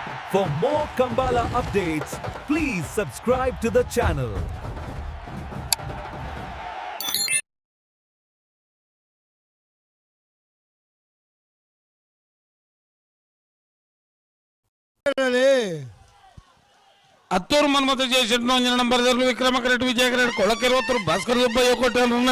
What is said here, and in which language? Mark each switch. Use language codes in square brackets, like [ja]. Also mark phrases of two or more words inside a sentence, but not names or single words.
[en] For more Kambala updates, please subscribe to the channel. [kn] ಹತ್ತೂರು ಮನ್ಮಥ ಜಯಶೆಟ್ಟಿ ಒಂದಿನ ನಂಬರ್ ವಿಕ್ರಮ ಕರೆಕ್ಟ್ ವಿಜಯ ಕರೆಕ್ಟ್ ಕೊಳಕೆರವತ್ತರು ಭಾಸ್ಕರ್ ಸುಬ್ಬಯ್ಯ ಕೋಟೆ